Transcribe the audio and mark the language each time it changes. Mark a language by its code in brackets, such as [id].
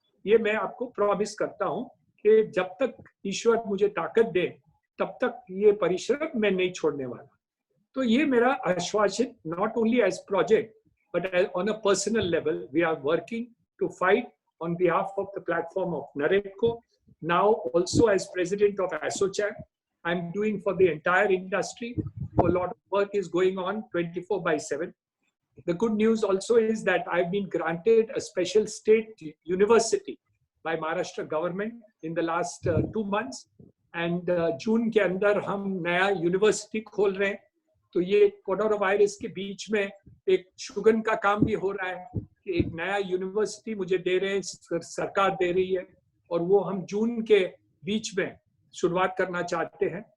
[hi] ये मैं आपको प्रॉमिस करता हूँ कि जब तक ईश्वर मुझे ताकत दे तब तक ये परिश्रम मैं नहीं छोड़ने वाला। तो ये मेरा आश्वासन, [en] Not only as project but on a personal level we are working to fight on behalf of the platform of Naredco. Now also as president of ASSOCHAM, I'm doing for the entire industry. A lot of work is going on 24/7. The good news also is that I've been granted a special state university by Maharashtra government in the last 2 months. [hi] And June के अंदर हम नया university खोल रहे हैं। तो ये corona virus के बीच में एक शुगन का काम भी हो रहा है कि एक नया यूनिवर्सिटी मुझे दे रहे हैं, सरकार दे रही है, और वो हम जून के बीच में शुरुआत करना चाहते हैं।